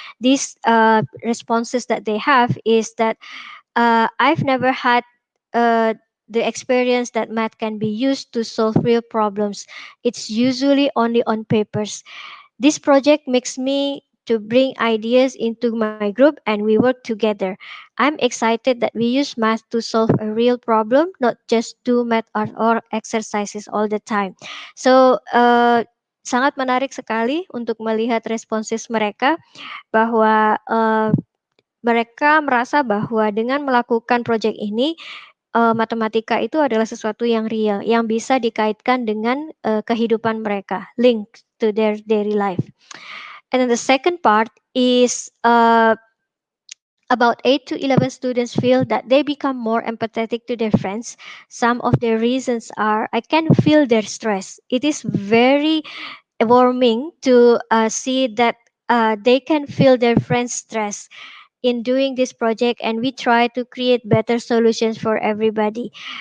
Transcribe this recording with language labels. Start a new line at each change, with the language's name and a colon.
English: These responses that they have is that I've never had uh, the experience that math can be used to solve real problems. It's usually only on papers. This project makes me to bring ideas into my group and we work together. I'm excited that we use math to solve a real problem, not just do math or exercises all the time.
Indonesian: So, sangat menarik sekali untuk melihat responses mereka bahwa mereka merasa bahwa dengan melakukan proyek ini matematika itu adalah sesuatu yang real, yang bisa dikaitkan dengan kehidupan mereka,
English: link to their daily life. And then the second part is about 8 to 11 students feel that they become more empathetic to their friends. Some of their reasons are I can feel their stress. It is very warming to see that they can feel their friends' stress in doing this project, and we try to create better solutions for everybody.